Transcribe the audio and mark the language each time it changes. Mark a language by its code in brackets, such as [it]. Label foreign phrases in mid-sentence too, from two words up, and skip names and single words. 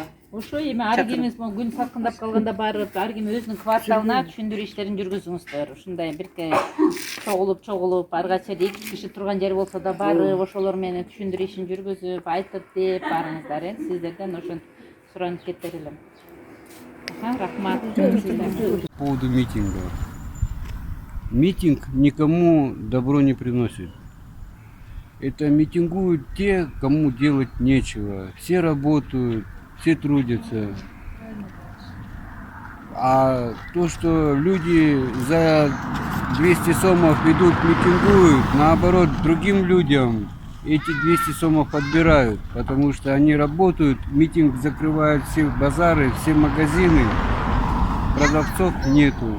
[ky] Ошо эми ар кимиз күн салкындап калганда барып, ар ким өзүнүн кварталына түшүндүрүү иштерин жүргүзүңүздөр. Ушундай бирке чогулуп, арга чейин 2 киши турган жер болсо да барып, ошолор менен түшүндүрүү ишин жүргүзүп, айтып деп барыңыздар. Сиздерден ошон суранып кетер элем. Рахмат. [ru] По поводу митинга. Митинг никому добро не приносит. Это митингуют те, кому делать нечего. Все работают, все трудятся. А то, что люди за 200 сомов идут, митингуют, наоборот, другим людям эти 200 сомов подбирают, потому что они работают, митинг закрывает все базары, все магазины, продавцов нету.